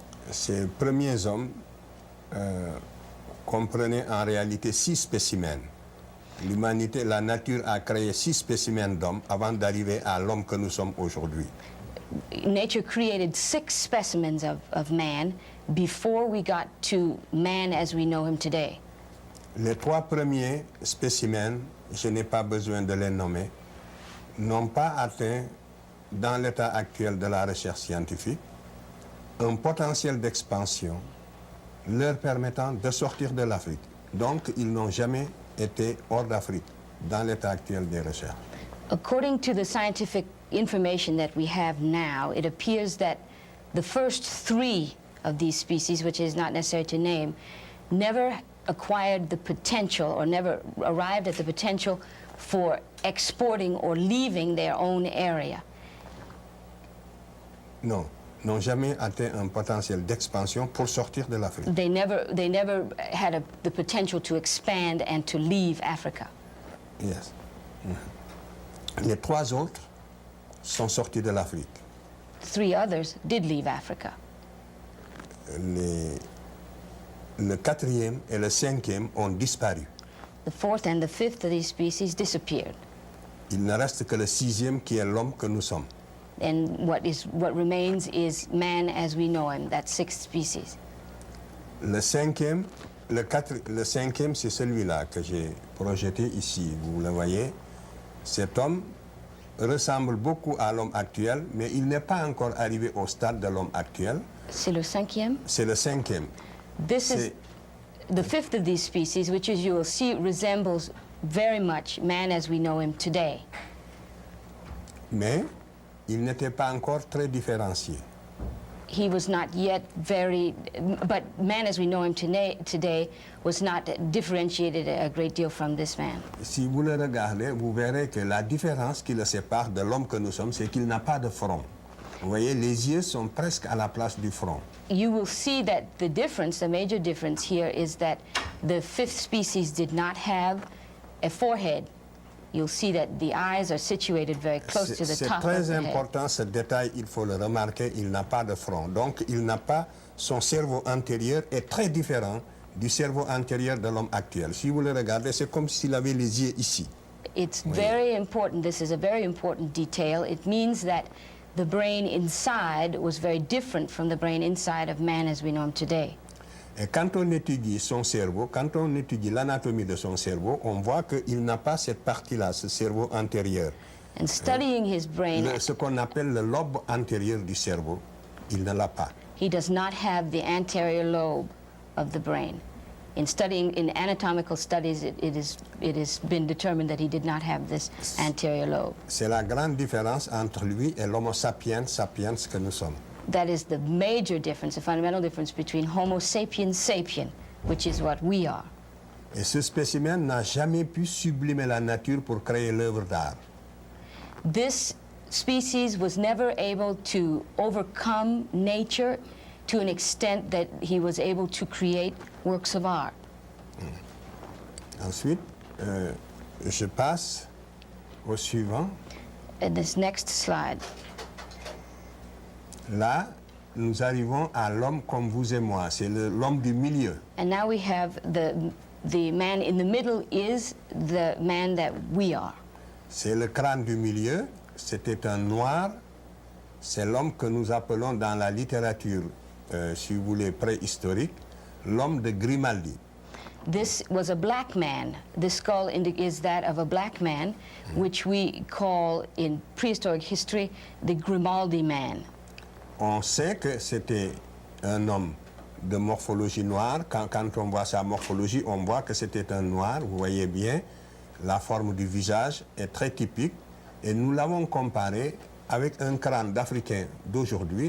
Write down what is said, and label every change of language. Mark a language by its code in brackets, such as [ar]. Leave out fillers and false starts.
[fr] Ces premiers hommes comprenaient en réalité 6 spécimens. L'humanité, la nature a créé 6 spécimens d'hommes avant d'arriver à l'homme que nous sommes aujourd'hui. [en] Nature created 6 specimens of man before we got to man as we know him today. [fr] Les 3 premiers spécimens, je n'ai pas besoin de les nommer, n'ont pas atteint, dans l'état actuel de la recherche scientifique, un potentiel d'expansion leur permettant de sortir de l'Afrique. Donc, ils n'ont jamais été hors d'Afrique, dans l'état actuel des recherches. [en] According to the scientific information that we have now, it appears that the first 3 of these species, which is not necessary to name, never acquired the potential or never arrived at the potential for exporting or leaving their own area. [fr] Non, n'ont jamais atteint un potentiel d'expansion pour sortir de l'Afrique. [en] They never had the potential to expand and to leave Africa. Yes. [fr] Les 3 autres sont sortis de l'Afrique. [en] 3 others did leave Africa. [fr] Le 4e et le 5e ont disparu. [en] The 4th and the 5th of these species disappeared. [fr] Il ne reste que le 6e qui est l'homme que nous sommes. [en] And what remains is man as we know him, that 6th species. [fr] Le cinquième, le cinquième, c'est celui-là que j'ai projeté ici. Vous le voyez. Cet homme ressemble beaucoup à l'homme actuel, mais il n'est pas encore arrivé au stade de l'homme actuel. C'est le cinquième. C'est le cinquième. [en] This is [fr] C'est- [en] the fifth of these species, which, as you will see, resembles very much man as we know him today. [fr] Mais il n'était pas encore très différencié. [en] He was not yet very, but man as we know him today was not differentiated a great deal from this man. [fr] Si vous le regardez, vous verrez que la différence qui le sépare de l'homme que nous sommes, c'est qu'il n'a pas de front. Vous voyez, les yeux sont presque à la place du front. [en] You will see that the difference, the major difference here, is that the fifth species did not have a forehead. You'll see that the eyes are situated very close to the [fr] C'est [en] top of [fr] très [en] the head. [fr] important ce détail, il faut le remarquer, il n'a pas de front. Donc il n'a pas, son cerveau antérieur est très différent du cerveau antérieur de l'homme actuel. Si vous le regardez, c'est comme s'il avait les yeux ici. [en] It's very important. This is a very important detail. It means that the brain inside was very different from the brain inside of man as we know him today. [fr] Et quand on étudie son cerveau, quand on étudie l'anatomie de son cerveau, on voit qu'il n'a pas cette partie-là, ce cerveau antérieur. [en] And studying his brain, [fr] Ce qu'on appelle le lobe antérieur du cerveau, il ne l'a pas. [en] he does not have the anterior lobe of the brain. In studying, in anatomical studies, it has been determined that he did not have this anterior lobe. [fr] C'est la grande différence entre lui et l'homo sapiens sapiens que nous sommes. [en] That is the major difference, the fundamental difference between Homo sapiens sapien, which is what we are. [fr] Et ce spécimen n'a jamais pu sublimer la nature pour créer l'œuvre d'art. [en] This species was never able to overcome nature to an extent that he was able to create works of art. [fr] Ensuite, je passe au suivant. [en] In this next slide, [fr] Là, nous arrivons à l'homme comme vous et moi. C'est l'homme du milieu. [en] and now we have the man in the middle is the man that we are. [fr] C'est le crâne du milieu. C'était un noir. C'est l'homme que nous appelons dans la littérature, si vous voulez, préhistorique, l'homme de Grimaldi. [en] This was a black man. The skull is that of a black man, which we call in prehistoric history the Grimaldi man. [fr] On sait que c'était un homme de morphologie noire. Quand on voit sa morphologie, on voit que c'était un noir. Vous voyez bien, la forme du visage est très typique. Et nous l'avons comparé avec un crâne d'Africain d'aujourd'hui.